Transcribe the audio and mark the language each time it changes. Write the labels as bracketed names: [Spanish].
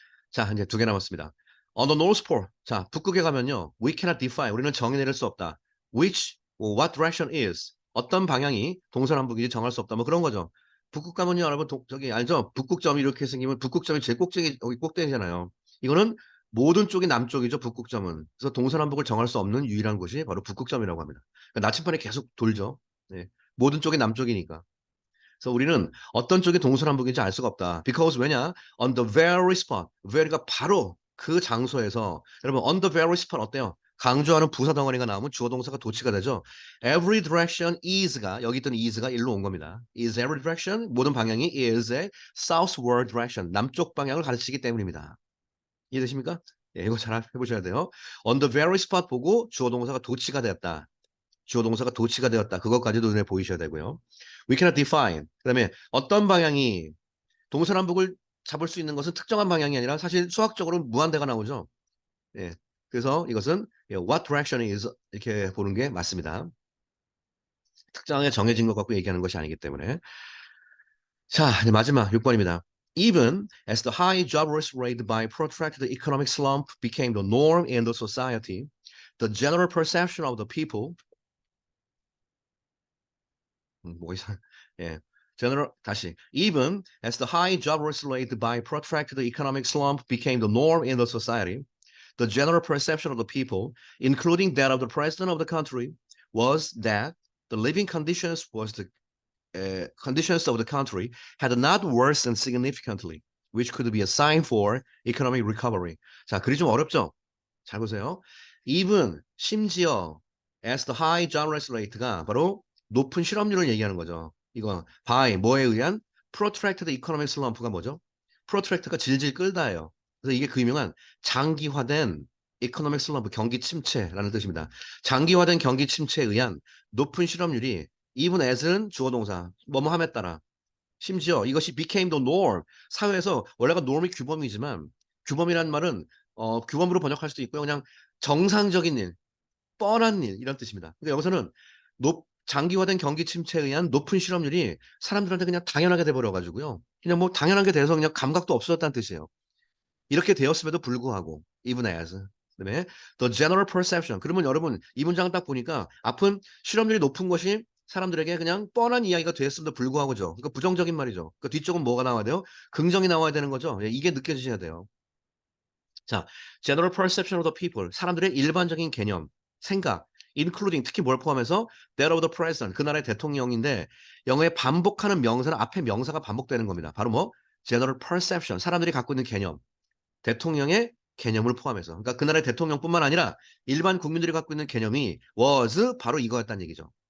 [Korean] 자, 이제 두 개 남았습니다. [English] On the North Pole. [Korean] 자, 북극에 가면요. [English] We cannot define. [Korean] 우리는 정의 내릴 수 없다. [English] Which, what direction is. [Korean] 어떤 방향이 동서남북인지 정할 수 없다. 뭐 그런 거죠. 북극 가면요. 여러분, 저기, 알죠? 북극점이 이렇게 생기면 북극점이 제일 꼭대기, 여기 꼭대기잖아요. 이거는 모든 쪽이 남쪽이죠. 북극점은. 그래서 동서남북을 정할 수 없는 유일한 곳이 바로 북극점이라고 합니다. 그러니까 나침반이 계속 돌죠. 네. 모든 쪽이 남쪽이니까. 그래서 우리는 어떤 쪽이 동서남북인지 알 수가 없다. [English] Because [Korean] 왜냐? [English] On the very spot. very가 [Korean] 바로 그 장소에서 여러분 [English] on the very spot [Korean] 어때요? 강조하는 부사 덩어리가 나오면 주어 동사가 도치가 되죠. [English] Every direction is [Korean] 가 여기 있던 is가 일로 온 겁니다. [English] Is every direction [Korean] 모든 방향이 [English] is a southward direction [Korean] 남쪽 방향을 가르치기 때문입니다. 이해되십니까? 예, 이거 잘 해보셔야 돼요. [English] On the very spot [Korean] 보고 주어 동사가 도치가 되었다. 주어 동사가 도치가 되었다. 그것까지도 눈에 보이셔야 되고요. [English] We cannot define. [Korean] 그다음에 어떤 방향이 동서남북을 잡을 수 있는 것은 특정한 방향이 아니라 사실 수학적으로는 무한대가 나오죠. 예. 그래서 이것은 [English] what direction is [Korean] 이렇게 보는 게 맞습니다. 특정하게 정해진 것 갖고 얘기하는 것이 아니기 때문에. 자, 이제 마지막 6번입니다. [English] Even as the high job rate by protracted economic slump became the norm in the society, the general perception of the people [Korean] 뭐가 이상 예. [English] General 다시 even as the high job rate by protracted economic slump became the norm in the society, the general perception of the people, including that of the president of the country, was that the living conditions conditions of the country had not worsened significantly, which could be a sign for economic recovery. [Korean] 자, 글이 좀 어렵죠? 잘 보세요. [English] Even [Korean] 심지어 [English] as the high job rate [Korean] 가 바로 높은 실업률을 얘기하는 거죠. 이거 by 뭐에 의한 [English] protracted economic slump [Korean] 가 뭐죠? protracted가 질질 끌다예요. 그래서 이게 그 유명한 장기화된 [English] economic slump [Korean] 경기 침체라는 뜻입니다. 장기화된 경기 침체에 의한 높은 실업률이 even as는 주어 동사 뭐뭐 함에 따라 심지어 이것이 [English] became the norm [Korean] 사회에서 원래가 norm이 규범이지만 규범이란 말은 규범으로 번역할 수도 있고요. 그냥 정상적인 일, 뻔한 일 이런 뜻입니다. 그러니까 여기서는 장기화된 경기 침체에 의한 높은 실업률이 사람들한테 그냥 당연하게 돼버려 가지고요. 그냥 뭐 당연한 게 돼서 그냥 감각도 없어졌다는 뜻이에요. 이렇게 되었음에도 불구하고 even as 그다음에 [English] the general perception [Korean] 그러면 여러분 이 문장을 딱 보니까 앞은 실업률이 높은 것이 사람들에게 그냥 뻔한 이야기가 됐음에도 불구하고죠. 그러니까 부정적인 말이죠. 그 뒤쪽은 뭐가 나와야 돼요? 긍정이 나와야 되는 거죠. 예, 이게 느껴지셔야 돼요. [English] 자, general perception of the people. [Korean] 사람들의 일반적인 개념, 생각, [English] including [Korean] 특히 뭘 포함해서 [English] that of the president. [Korean] 그 나라의 대통령인데 영어에 반복하는 명사는 앞에 명사가 반복되는 겁니다. 바로 뭐? general perception. 사람들이 갖고 있는 개념. 대통령의 개념을 포함해서. 그러니까 그 나라의 대통령뿐만 아니라 일반 국민들이 갖고 있는 개념이 was 바로 이거였다는 얘기죠.